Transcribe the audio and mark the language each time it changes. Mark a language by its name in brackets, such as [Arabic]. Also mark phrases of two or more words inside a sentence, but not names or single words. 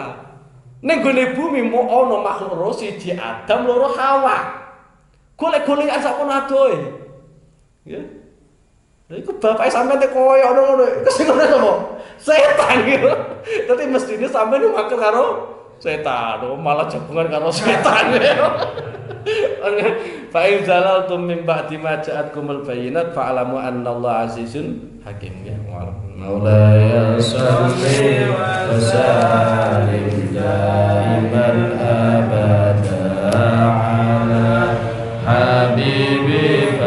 [Javanese] Ning gone bumi mau ana makhluk loro siji Adam, loro Hawa. Golek-golekan sak mono adohe. Nggih. Lha iku bapake sampeyan tek koyo ngono. Iku sing ngono sapa? Setan gitu. Dadi mestine sampeyan makel karo setan, malah jagungan karo setan. [Arabic] فإن زللتم من بعد ما جاءتكم البينات فاعلموا أن الله عزيز حكيم ya. مولاي صل وسلم دائما أبدا على حبيبي